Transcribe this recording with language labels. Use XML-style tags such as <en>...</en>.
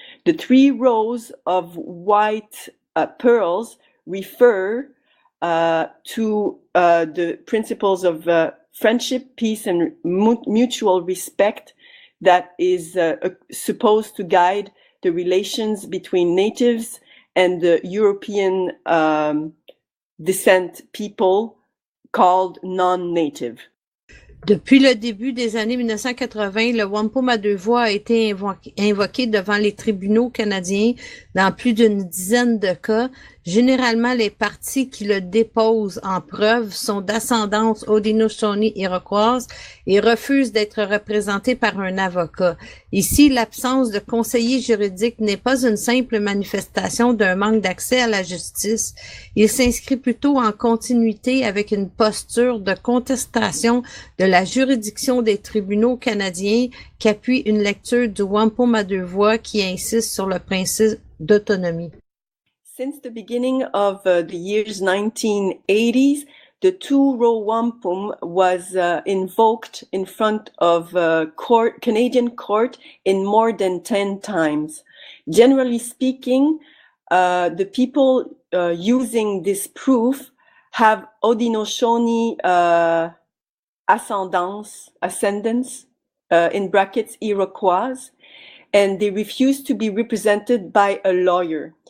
<en>The three rows of white pearls refer to the principles of friendship, peace, and mutual respect that is supposed to guide the relations between natives and the European descent people called non-native.</en> <fr>Depuis le début des années 1980, le wampum à deux voies a été invoqué devant les tribunaux canadiens dans plus d'une dizaine de cas. Généralement, les parties qui le déposent en preuve sont d'ascendance Haudenosaunee-Iroquoise et refusent d'être représentées par un avocat. Ici, l'absence de conseiller juridique n'est pas une simple manifestation d'un manque d'accès à la justice. Il s'inscrit plutôt en continuité avec une posture de contestation de la juridiction des tribunaux canadiens qui appuie une lecture du wampum à deux voies qui insiste sur le principe d'autonomie.</fr> <en>Since the beginning of the years 1980s, the two-row wampum was invoked in front of Canadian court in more than 10 times. Generally speaking, the people using this proof have Haudenosaunee ascendance, in brackets Iroquoise, and they refuse to be represented by a lawyer.</en>